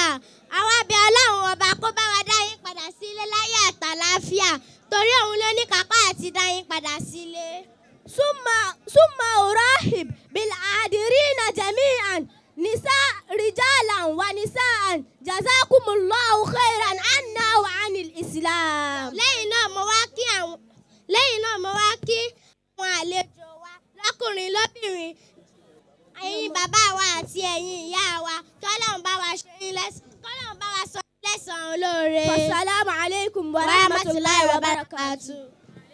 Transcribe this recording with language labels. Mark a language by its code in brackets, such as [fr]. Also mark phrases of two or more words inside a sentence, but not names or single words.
[yo] àwa bẹ̀ Ọlọ́run ọba kó bá wa dá yín padà sí ilé láyé àtàlàáfíà torí òun ló ní kápá àti dá yín padà sílé. [ar] ثم أرحب بالحاضرين جميعا نساء رجالا ونساء جزاكم الله خيرا عنا وعن الإسلام. [yo] lẹ́yìn náà mo wá kí àwọn àlejò wa lọ́kùnrin lóbìnrin ẹ̀yin bàbá wa àti ẹ̀yin ìyá wa kọ́lọ́run bá wa ṣe yín kọ́lọ́run bá wa sọ yín lẹ́san olóore. [ar] السلام عليكم ورحمة الله وبركاته.